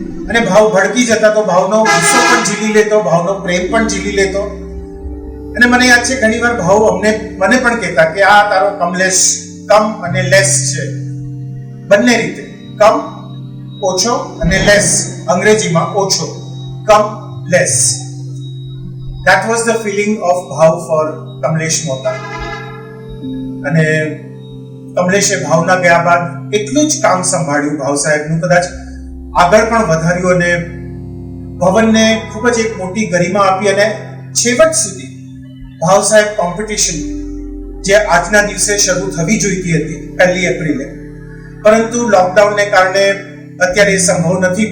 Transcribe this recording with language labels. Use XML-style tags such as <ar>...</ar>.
<gu>અને ભાવ ભડકી જતા તો ભાવનો ગુસ્સો પણ ઝીલી લેતો, ભાવનો પ્રેમ પણ ઝીલી લેતો. અને મને યાદ છે ઘણીવાર ભાવ મને પણ કહેતા કે આ તારો કમલેશ કમ અને લેસ છે. બંને રીતે, કમ ઓછો અને લેસ, અંગ્રેજીમાં ઓછો, કમ less.</gu> <en>That was the feeling of bhav for Kamlesh Mota.</en> <gu>અને કમલેશે ભાવના ગયા બાદ એટલું જ કામ સંભાળ્યું ભાવ સાહેબનું, કદાચ આગળ પણ વધાર્યું અને ભવનને ખૂબ જ એક મોટી ગરિમા આપી. અને છેવટ સુધી ભાવ સાહેબ કોમ્પિટિશન જે આજના દિવસે શરૂ થવી જોઈતી હતી 1 એપ્રિલે, પરંતુ લોકડાઉનને કારણે અત્યારે એ સંભવ નથી.</gu>